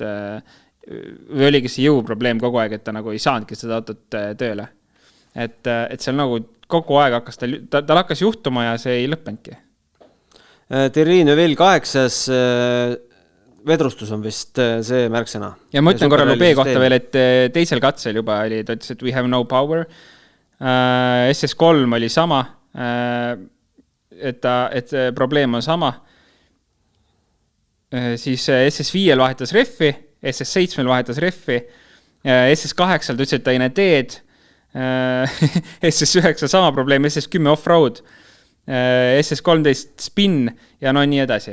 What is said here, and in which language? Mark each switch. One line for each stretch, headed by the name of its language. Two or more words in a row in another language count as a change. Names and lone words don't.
Estonian: Või oligi see jõuprobleem kogu aeg, et ta nagu ei saanudki seda autot tööle. Et seal nagu kogu aeg hakkas tal hakkas juhtuma ja see ei lõppenudki. Terrine veel 8. vedrustus on vist see märksõna. Ja ma ütlen korra Lube kohta veel, et teisel katsel juba oli, ta ütles, et
English: we have no power.
Estonian: SS3 oli sama, et probleem on sama. Siis SS5 vahetas reffi, SS7 vahetas reffi, SS8 ta ütles, et ta ei näe teed, SS9 sama probleem, SS10 off-road, SS13 spin ja no nii edasi.